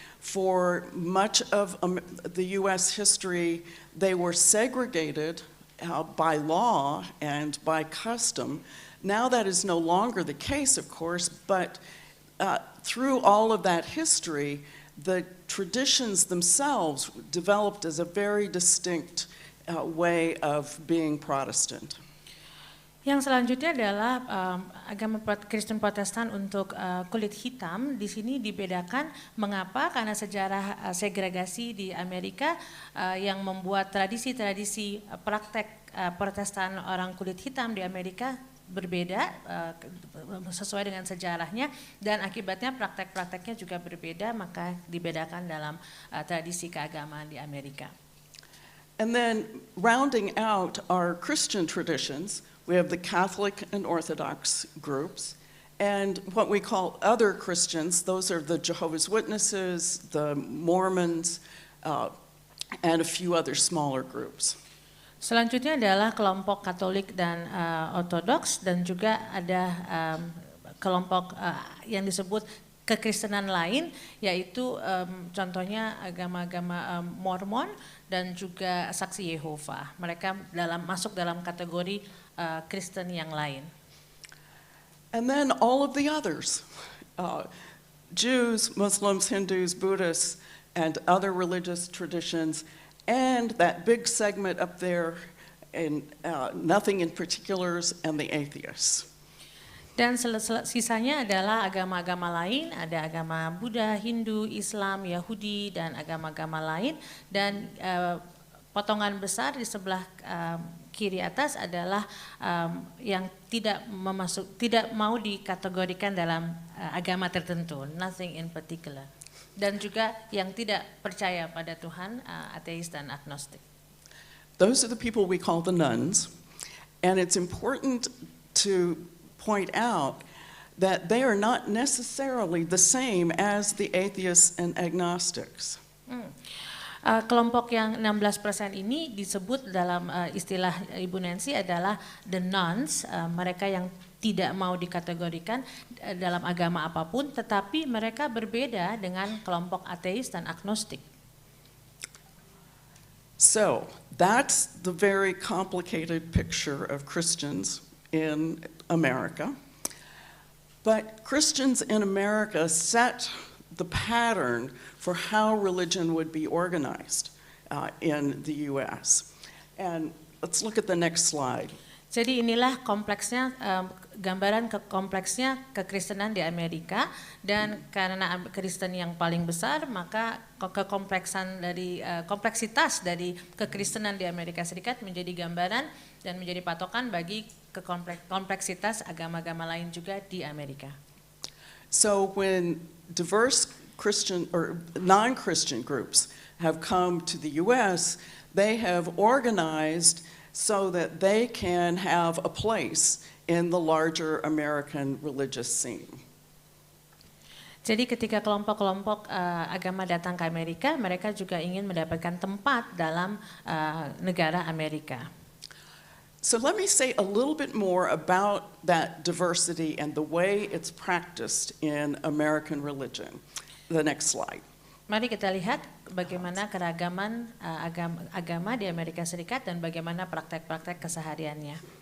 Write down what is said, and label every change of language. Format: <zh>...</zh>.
<en>For much of the US history, they were segregated by law and by custom. Now that is no longer the case, of course, but through all of that history, the traditions themselves developed as a very distinct way of being Protestant.</en> <id>Yang selanjutnya adalah agama Kristen Protestan untuk kulit hitam. Di sini dibedakan mengapa? Karena sejarah segregasi di Amerika yang membuat tradisi-tradisi praktek Protestan orang kulit hitam di Amerika berbeda sesuai dengan sejarahnya dan akibatnya praktek-prakteknya juga berbeda, maka dibedakan dalam tradisi keagamaan di Amerika.</id> <en>And then rounding out our Christian traditions, we have the Catholic and Orthodox groups, and what we call other Christians. Those are the Jehovah's Witnesses, the Mormons, and a few other smaller groups.</en> <id>Selanjutnya adalah kelompok Katolik dan Ortodoks dan juga ada kelompok yang disebut kekristenan lain, yaitu contohnya agama-agama Mormon dan juga Saksi Yehova. Mereka masuk dalam kategori Kristen yang lain.</id> <en>And then all of the others, Jews, Muslims, Hindus, Buddhists, and other religious traditions, and that big segment up there in nothing in particulars, and the atheists.</en> <id>Dan sisanya adalah agama-agama lain, ada agama Buddha, Hindu, Islam, Yahudi, dan agama-agama lain. Dan potongan besar di sebelah kiri atas adalah yang tidak mau dikategorikan dalam agama tertentu,</id> <en>nothing in particular.</en> <id>Dan juga yang tidak percaya pada Tuhan, ateis dan agnostik.</id> <en>Those are the people we call the nuns, and it's important to point out that they are not necessarily the same as the atheists and agnostics.</en> <id>Kelompok yang 16% ini disebut dalam istilah Ibu Nancy adalah the nuns, mereka yang tidak mau dikategorikan dalam agama apapun, tetapi mereka berbeda dengan kelompok ateis dan agnostik.</id> <en>So, that's the very complicated picture of Christians in America. But Christians in America set the pattern for how religion would be organized in the US. And let's look at the next slide.</en> <id>Jadi inilah kompleksnya, gambaran kompleksnya kekristenan di Amerika, dan karena Kristen yang paling besar, maka kompleksitas dari kekristenan di Amerika Serikat menjadi gambaran dan menjadi patokan bagi kompleksitas agama-agama lain juga di Amerika.</id> <en>So when diverse Christian or non-Christian groups have come to the US, they have organized so that they can have a place in the larger American religious scene.</en> <id>Jadi ketika kelompok-kelompok agama datang ke Amerika, mereka juga ingin mendapatkan tempat dalam negara Amerika.</id> <en>So let me say a little bit more about that diversity and the way it's practiced in American religion. The next slide.</en> <id>Mari kita lihat bagaimana keragaman agama di Amerika Serikat dan bagaimana praktek-praktek kesehariannya.</id>